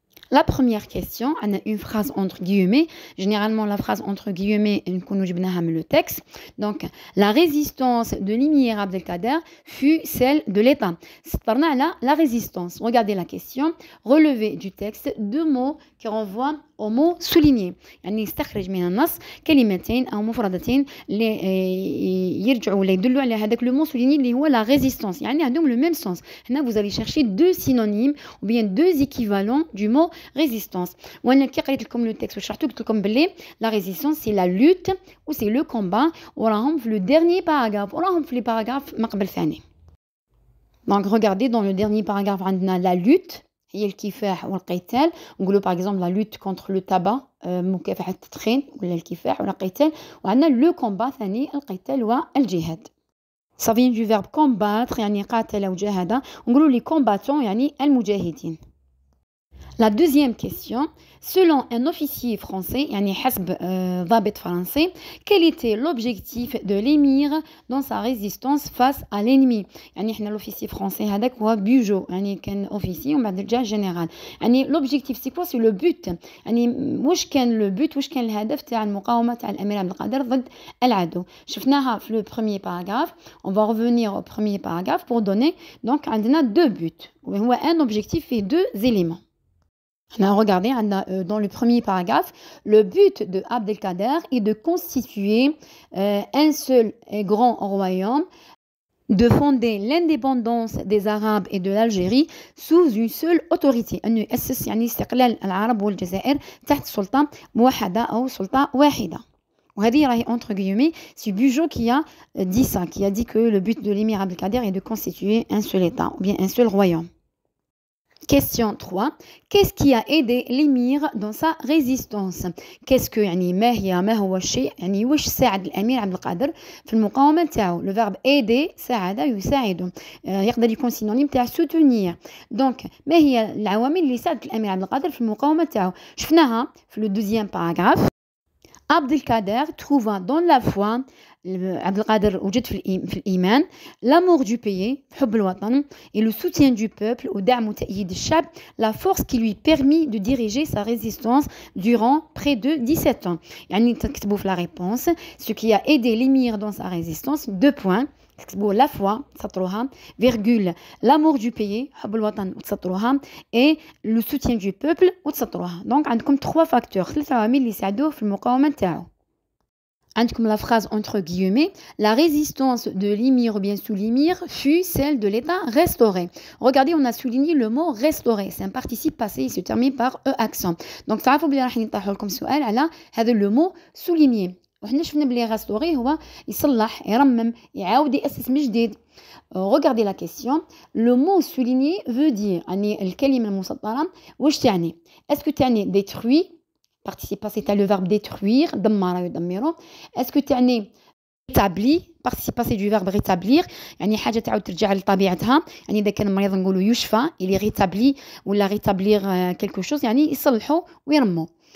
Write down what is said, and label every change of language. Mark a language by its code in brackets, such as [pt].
[fr] La première question, on a une phrase entre guillemets. Généralement, la phrase entre guillemets, le texte. Donc, la résistance de l'émir Abd el-Kader fut celle de l'État. C'est par là la résistance. Regardez la question. Relevé du texte deux mots qui renvoient au mot souligné. [ar] يعني يستخرج من النص كلمتين أو مفردتين اللي يرجعوا ولا يدلوا على هذاك [fr] le mot souligné [ar] اللي هو la résistance. يعني عندهم [fr] le même sens. هنا vous allez chercher deux synonymes ou bien deux équivalents du mot résistance. [ar] وانا كي قريت لكم [fr] le texte [ar] وشرحت قلت لكم بلي [fr] la résistance c'est la lutte ou c'est le combat وراهم في le dernier paragraphe وراهم في les paragraphes ما قبل ثاني. Donc regardez dans le dernier paragraphe عندنا la lutte [ar] هي الكفاح والقتال. نقولوا [fr] par exemple la lutte contre le tabac [ar] مكافحة التدخين ولا الكفاح ولا القتال. وعندنا le combat ثاني القتال والجهاد. [fr] Ça vient du verbe combattre [ar] يعني قاتل وجاهد. نقولوا les combattants يعني المجاهدين. [fr] La deuxième question, selon un officier français, [ar] يعني حسب ضابط [fr] français, quel était l'objectif de l'émir dans sa résistance face à l'ennemi? [ar] يعني احنا [fr] l'officier français [ar] هذاك هو Bugeaud, يعني كان officier ومن بعد جا général. [fr] يعني l'objectif c'est quoi? C'est le but. [ar] يعني واش كان le but واش كان الهدف تاع المقاومة تاع الأمير عبد القادر ضد العدو. شفناها في [fr] le premier paragraphe. On va revenir au premier paragraphe pour donner donc عندنا deux buts. وهو un objectif et deux éléments. On a regardé dans le premier paragraphe, le but de Abd el-Kader est de constituer un seul et grand royaume, de fonder l'indépendance des Arabes et de l'Algérie sous une seule autorité. [ar] أنه يأسس يعني استقلال العرب والجزائر تحت سلطة موحدة أو سلطة واحدة. وهذه راهي [fr] entre guillemets, c'est Bugeaud qui a dit ça, qui a dit que le but de l'émir Abd el-Kader est de constituer un seul État ou bien un seul royaume. Question 3. Qu'est-ce qui a aidé l'émir dans sa résistance? Qu'est-ce que [ar] يعني ما هو الشيء يعني واش ساعد الأمير عبد القادر في المقاومة تاعو؟ [fr] Le verbe aider [ar] ساعد يساعد يقدر يكون synonyme تاع soutenir. Donc ما هي العوامل اللي ساعدت الأمير عبد القادر في المقاومة تاعو؟ شفناها في [fr] le deuxième paragraphe. Abdelkader trouva dans la foi Abdelkader [ar] وجد في الإيمان [fr] l'amour du pays حب الوطن et le soutien du peuple [ar] ودعم وتأييد الشعب [fr] la force qui lui permit de diriger sa résistance durant près de 17 ans [ar] يعني تكتبوا في [fr] la réponse ce qui a aidé l'émir dans sa résistance 2 points تكتبوا la foi تسطروها virgule l'amour du pays حب الوطن وتسطروها et le soutien du peuple وتسطروها donc عندكم 3 facteurs 3 عوامل اللي يساعدوه في المقاومة تاعو. عندكم la phrase entre guillemets la résistance de l'émir ou bien sous l'émir fut celle de l'État restauré. Regardez, on a souligné le mot restauré, c'est un participe passé, il se termine par e accent. [ar] Donc تعرفوا بلي راح نطرحوا لكم سؤال على هذا le mot souligné. وحنا شفنا بلي [fr] restaurer [ar] هو يصلح يرمم يعاود يأسس من جديد. [fr] Regardez la question. Le mot souligné veut dire [ar] يعني الكلمة المسطرة واش تعني؟ [fr] Est-ce que تعني détruit participe passé t'as le verbe détruire [ar] دمر يدمر. [fr] Est-ce que [ar] تعني rétabli [fr] participe passé du verbe rétablir [ar] يعني حاجة تعاود ترجع لطبيعتها يعني إذا كان مريض نقولوا يشفى [fr] il est rétabli [ar] ولا rétablir quelque chose يعني يصلحوا ويرموا.